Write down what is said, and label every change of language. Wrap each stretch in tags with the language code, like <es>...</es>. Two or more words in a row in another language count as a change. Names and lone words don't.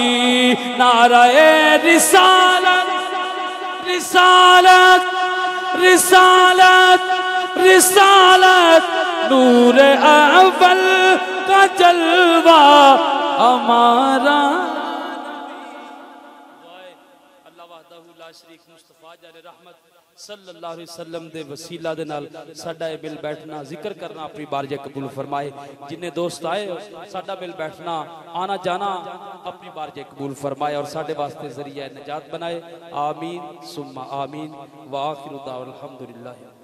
<ur>نعرۂ رسالت رسالت رسالت رسالت نور اول کا جلوہ ہمارا.</ur> <ar>الله وحده لا شريك</ar> <pa>مصطفیٰ جانِ رحمت</pa> <ar>صلى الله عليه وسلم</ar> <pa>دے وسیلہ دے نال ساڈا مل بیٹھنا ذکر کرنا اپنی بارگاہ قبول فرمائے. جنے دوست آئے ساڈا مل بیٹھنا آنا جانا اپنی بارگاہ قبول فرمائے اور ساڈے واسطے ذریعہ نجات بنائے.</pa> <ar>آمين ثم آمين وآخر دعوانا الحمد لله.</ar>